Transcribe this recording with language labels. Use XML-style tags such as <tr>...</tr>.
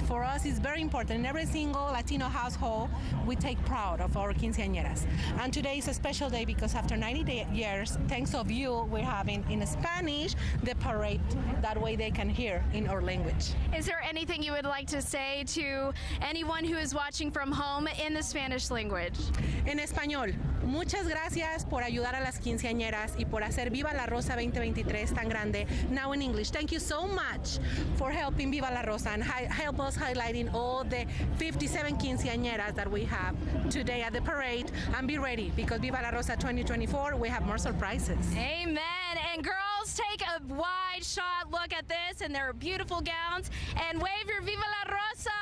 <en>For us, it's very important. In every single Latino household, we take pride of our quinceañeras. And today is a special day because after 90 years, thanks of you, we're having in Spanish the parade. That way they can hear in our language. Is there anything you would like to say to anyone who is watching from home in the Spanish language?</en> <es>En español, muchas gracias por ayudar a las quinceañeras y por hacer Viva La Rosa 2023 tan grande.</es> <en>Now in English, thank you so much for helping Viva La Rosa and help us highlighting all the 57 quinceañeras that we have today at the parade. And be ready, because Viva La Rosa 2024, we have more surprises. Amen. And girls, take a wide shot look at this and their beautiful gowns and wave your Viva La Rosa.</en>